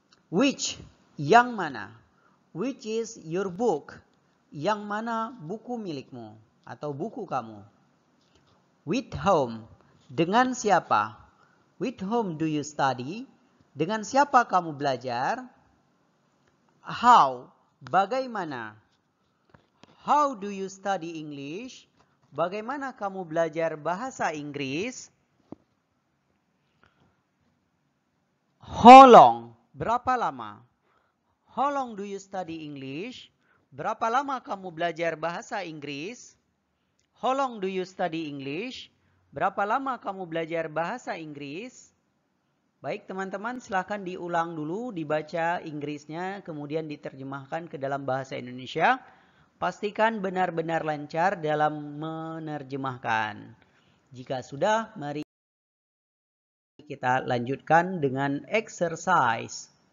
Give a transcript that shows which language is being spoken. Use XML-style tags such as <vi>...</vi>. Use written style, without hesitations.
<en>Which?</en> <id>Yang mana?</id> <en>Which is your book?</en> <id>Yang mana buku milikmu atau buku kamu?</id> <en>With whom?</en> <id>Dengan siapa?</id> <en>With whom do you study?</en> <id>Dengan siapa kamu belajar?</id> <en>How?</en> <id>Bagaimana?</id> <en>How do you study English?</en> <id>Bagaimana kamu belajar bahasa Inggris?</id> <en>How long?</en> <id>Berapa lama?</id> <en>How long do you study English?</en> <id>Berapa lama kamu belajar bahasa Inggris?</id> <en>How long do you study English?</en> <id>Berapa lama kamu belajar bahasa Inggris? Baik teman-teman, silahkan diulang dulu, dibaca Inggrisnya, kemudian diterjemahkan ke dalam bahasa Indonesia. Pastikan benar-benar lancar dalam menerjemahkan. Jika sudah, mari kita lanjutkan dengan exercise.</id>